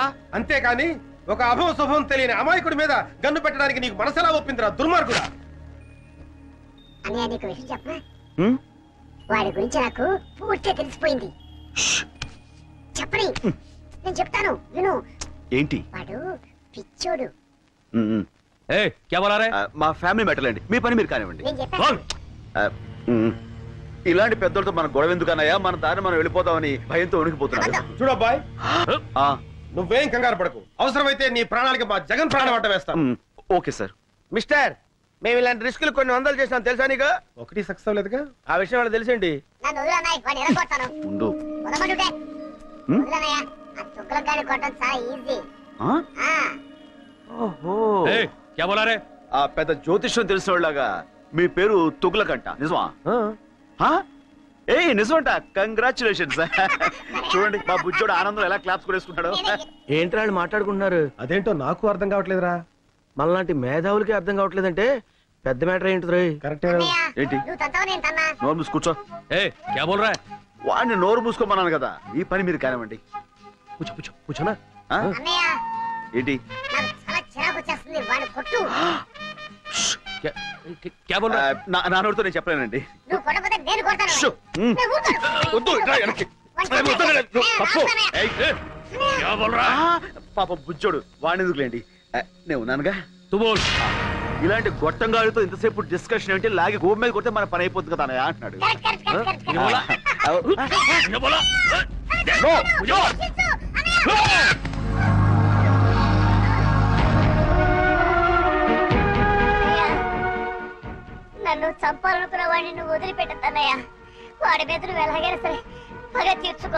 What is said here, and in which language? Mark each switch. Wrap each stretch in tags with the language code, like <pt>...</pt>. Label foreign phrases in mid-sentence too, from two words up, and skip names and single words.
<te>అంతేకాని ఒక అభవ శుభం తెలియని అమాయకుడి మీద గన్ను పెట్టడానికి నీకు మనసెలా ఒప్పిందిరా దుర్మార్గుడా? అన్నయ్య నీకు విషయం చెప్పనా? వాడి గురించి నాకు పూర్తిగా తెలిసిపోయింది. చెప్పని నేను చెప్తాను విను. ఏంటి? వాడు పిచ్చోడు.</te> <hi>ए क्या बोला रहे?</hi> <te>మా</te> <en>family matter</en> <te>అండి, మీ పని మీరు కానివ్వండి. నేను చెప్పాను. ఇలాంటి పెద్దలతో మన గొడవ ఎందుకన్నాయా? మన దారి మనం వెళ్ళిపోతామని భయంతో ఉనికిపోతున్నాడు. చూడబ్బాయ్, నువ్వేం కంగారు పడకు. అవసరమైతే నీ ప్రాణాలకి మా జగన్ ప్రాణం అడ్డ వేస్తాం.</te> <en>Okay sir.</en> <te>మిస్టర్, మేము ఇలాంటి రిస్కులు కొన్ని వందలు చేసినాం తెలుసా నీకు? ఒకటి సక్సెస్ అవ్వలేదుగా. ఆ విషయం వాళ్ళకి తెలిసిండి. నన్ను వదిలు అన్నయ్య, వాడిని ఎరగొడతాను. ఉండు. వదలమంటుంటే వదిలన్నయ్య. ఆ తుగ్గలకాయని కొట్టడం చాలా ఈజీ. ఓహో,</te> <hi>ए क्या बोला रहे?</hi> <te>ఆ పెద్ద జ్యోతిష్యం తెలిసిన వాళ్ళగా మీ పేరు తుగ్లకంట, నిజమా? ఏ నిజమంట. కంగ్రాచులేషన్స్. చూడండి మా బుజ్జోడు ఆనందం ఎలా క్లాప్స్ కొనేసుకుంటాడు. ఏంట్రా వాళ్ళు మాట్లాడుకుంటున్నారు? అదేంటో నాకు అర్థం కావట్లేదురా. మనలాంటి మేధావులకి అర్థం కావట్లేదంటే పెద్ద మ్యాటర్ ఏంటిది? కరెక్టే. ఏంటి? నువ్వు తంతావు నేను తన్నా. నోరు మూసి కూర్చో.</te> <hi>ए क्या बोल रहा है?</hi> <te>వాడిని నోరు మూసుకోమన్నాను కదా, ఈ పని మీరు కానివ్వండి. కూర్చో కూర్చో కూర్చోనా. అన్నయ్య ఏంటి? నాకు చాలా చిరాకు వచ్చేస్తుంది. వాడిని కొట్టు.</te> <hi>क्या क्या बोल रहा है?</hi> <te>నా నోటితో నేను చెప్పలేనండి. నువ్వు కొట్టకపోతే నేను కొడతాను. షో. నేను ఊరుకోను. వద్దు, ఇట్రా వెనక్కి.</te> <hi>पप्पू क्या बोल रहा है?</hi> <te>పాప బుజ్జోడు, వాడిని ఎందుకులేండి, నేను ఉన్నానుగా.</te> <hi>तू बोल.</hi> <te>ఇలాంటి గొట్టంగాడితో ఇంతసేపు డిస్కషన్ ఏంటి? లాగి గోపు మీద కొడితే మన పని అయిపోతుంది కదా అన్నయ్య అంటున్నాడు.</te> <en>Correct, correct, correct, correct.</en> <hi>ये बोला? ये बोला?</hi> <en>No, no.</en> <te>నన్ను చంపాలనుకున్న వాడిని నువ్వు వదిలిపెట్టద్దన్నయ్య. వాడి మీద నువ్వు ఎలాగైనా సరే పగ తీర్చుకో.</te>